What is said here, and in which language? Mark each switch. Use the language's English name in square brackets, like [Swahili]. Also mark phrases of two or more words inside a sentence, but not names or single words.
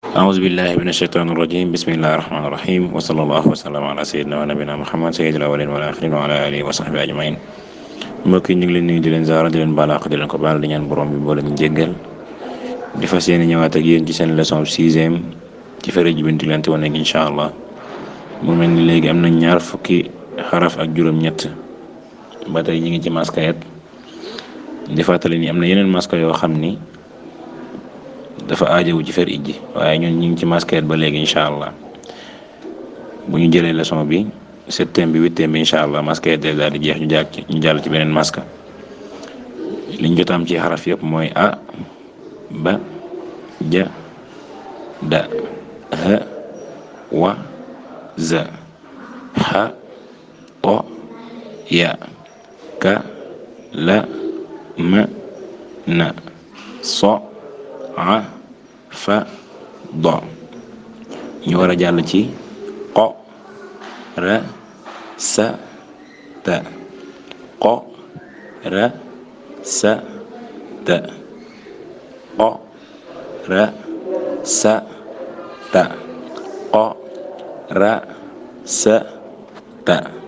[Arabic] أعوذ بالله من الشيطان الرجيم بسم الله الرحمن الرحيم وصلى الله وسلم على سيدنا ونبينا محمد سيد الأولين والآخرين وعلى آله وصحبه أجمعين. [Wolof] mbokk yi ñu ngi leen nuyu di leen zaara di leen baalaax di leen ko baal di ñaan borom bi boole ñu jéggal di fas yéene ñëwaat ak yéen ci seen leçon 6e ci fere ji binti lante woon ak [Arabic] إن شاء الله [Wolof] mu mel ni léegi am na ñaar fukki xaraf ak juróom-ñett ba tey ñu ngi ci maskayat di fàttali ni am na yeneen maska yoo xam ni dafa aajowu ci fer ijji waaye ñun ñu ngi ci maskayat ba léegi [Arabic] إن شاء الله [Wolof] bu ñu jëlee leçon bi 7e bi 8e bi [Arabic] إن شاء الله [Wolof] maskayat day daal di jeex ñu jàll ci beneen maska liñ jotaam ci xaraf yëpp mooy a ba ja da ha wa za ha to ya ka la ma na so a fa do ñu war a jàll ci qo ra sa ta qo ra sa ta qo ra sa ta qo ra sa ta